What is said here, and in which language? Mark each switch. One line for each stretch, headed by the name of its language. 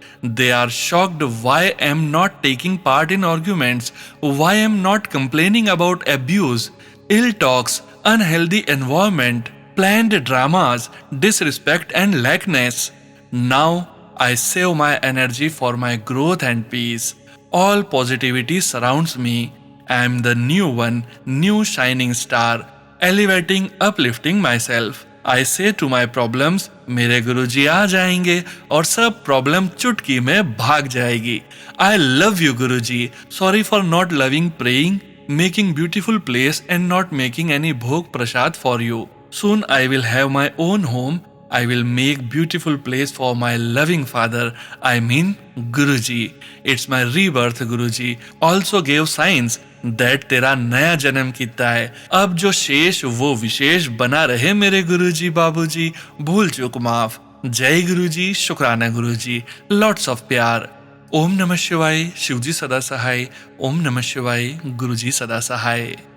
English: They are shocked why I am not taking part in arguments, why I am not complaining about abuse, ill talks, unhealthy environment, planned dramas, disrespect and lackness. Now I save my energy for my growth and peace. All positivity surrounds me. I am the new one, new shining star, elevating, uplifting myself. I say to my problems,
Hindi: मेरे गुरुजी आ जाएंगे और सब problem चुटकी में भाग जाएगी।
English: I love you Guruji. Sorry for not loving praying, making beautiful place and not making any bhog prasad for you. Soon I will have my own home. I will make beautiful place for my loving father. I mean Guruji. It's my rebirth Guruji. Also gave signs that
Hindi: तेरा नया जन्म कितना है। अब जो शेष वो विशेष बना रहे मेरे गुरुजी बाबूजी। भूल चूक माफ। जय गुरुजी, शुक्राना गुरुजी।
English: lots of
Hindi: प्यार। ओम नमः शिवाय, शिवजी सदा सहाय। ओम नमः शिवाय, गुरुजी सदा सहाय।